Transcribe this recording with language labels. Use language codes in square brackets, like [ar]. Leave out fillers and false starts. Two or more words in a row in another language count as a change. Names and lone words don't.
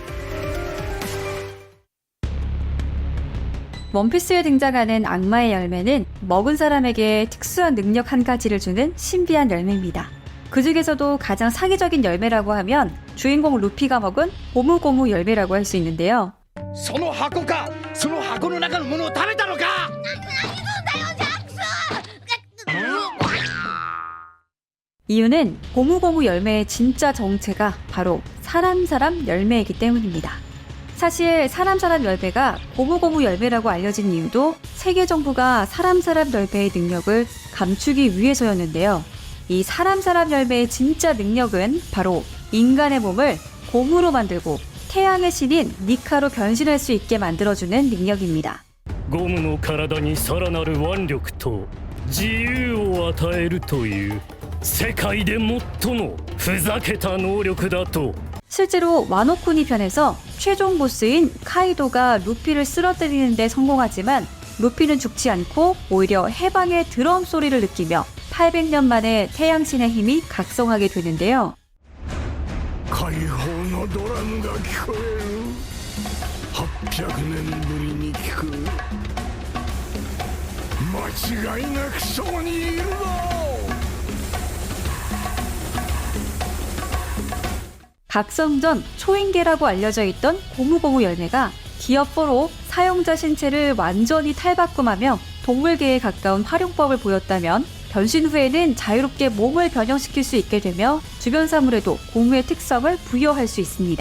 [ko] 원피스에 등장하는 악마의 열매는 먹은 사람에게 특수한 능력 한 가지를 주는 신비한 열매입니다. 그 중에서도 가장 사기적인 열매라고 하면 주인공 루피가 먹은 고무고무 열매라고 할 수 있는데요. [ja] その箱か。その箱の中のものを食べたのか。 [ko] 이유는 고무고무 열매의 진짜 정체가 바로 사람 열매이기 때문입니다. 사실 사람 열매가 고무고무 열매라고 알려진 이유도 세계 정부가 사람 열매의 능력을 감추기 위해서였는데요. 이 사람 열매의 진짜 능력은 바로 인간의 몸을 고무로 만들고 태양의 신인 니카로 변신할 수 있게 만들어주는 능력입니다. [ja] ゴムの体にさらなる腕力と自由を与えるという世界で最もふざけた能力だと [ko] 실제로 와노쿠니 편에서 최종 보스인 카이도가 루피를 쓰러뜨리는 데 성공하지만 루피는 죽지 않고 오히려 해방의 드럼 소리를 느끼며 800년 만에 태양신의 힘이 각성하게 되는데요. [ja] 解放のドラムが聞こえる。800年ぶりに聞く。間違いなくそこにいるぞ。 [ko] 각성 전 초인계라고 알려져 있던 고무고무 열매가 기어4로 사용자 신체를 완전히 탈바꿈하며 동물계에 가까운 활용법을 보였다면 변신 후에는 자유롭게 몸을 변형시킬 수 있게 되며 주변 사물에도 고무의 특성을 부여할 수 있습니다.